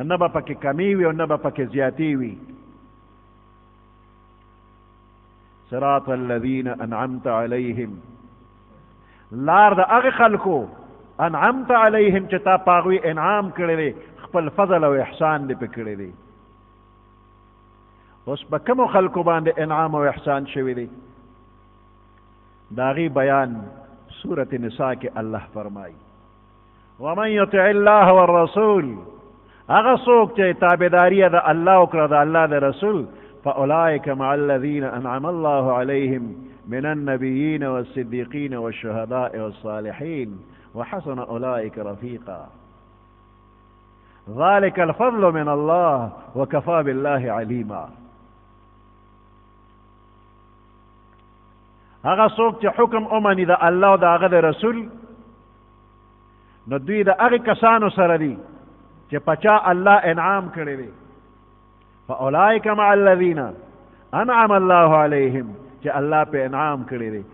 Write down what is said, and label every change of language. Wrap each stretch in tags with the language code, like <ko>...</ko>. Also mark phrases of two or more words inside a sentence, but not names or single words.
<ps>نه به پکې کمی وي او نه به پکې زیاتی وي.</ps> <ar>صراط الذین انعمت علیهم،</ar> <ps>لار د هغې خلکو</ps> <ar>انعمت علیهم</ar> <ps>چې تا پاغوی انعام کړی دی، خپل فضل او احسان دې پې کړی دی. اوس په کومو خلکو باندې انعام او احسان شوی دی؟ د هغې بیان سورة نساء کې الله فرمایي</ps> <ar>ومن یطع الله والرسول،</ar> <ps>هغه څوک چې تابعداري د الله وکړه، د الله د رسول،</ps> <ar>فأولئك مع الذين أنعم الله عليهم من النبيين والصديقين والشهداء والصالحين وحسن أولئك رفيقا. ذلك الفضل من الله وكفى بالله عليما.</ar> <ps>هغه څوک چې حکم اومني د الله او د هغه د رسول، نو دوی د هغې کسانو سره دي چې پچا الله انعام کړی دی.</ps> <ar>فاولئک مع الذین انعم الله علیهم،</ar> <ps>چې الله په انعام کړی دی.</ps>